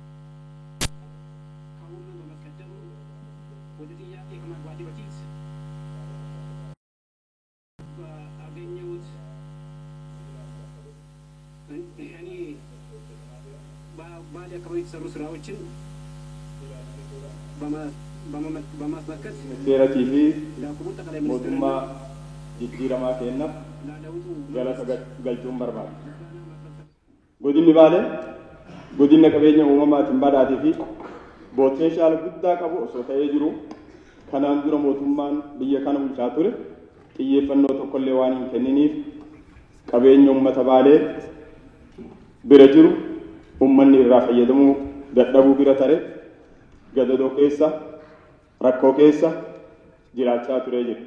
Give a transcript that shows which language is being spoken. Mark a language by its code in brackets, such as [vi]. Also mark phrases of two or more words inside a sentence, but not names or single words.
[am] ከሁሉ በመቀደም ወደ ጥያቄ ከመግባቴ በፊት ባገኘሁት እኔ ባሌ አካባቢ የተሰሩ ስራዎችን በማስመልከት ሴረቲ ፊ ለክቡር ጠቅላይ ሚኒስትር [om] mootummaa jijjiiramaa keenyaa galata galchuun barbaada. Godinni Baalee godina qabeenya uumamaatiin badhaatee fi potenshaal guddaa qabu osoo ta'ee jiru kanaan dura mootummaan biyya kana bulchaa ture xiyyeeffannoo tokkollee waan hin kenniniif qabeenya uummata Baalee bira jiru uummanni irraa fayyadamuu dadhabuu bira tare gadadoo keessa rakkoo keessa jiraachaa turee jira.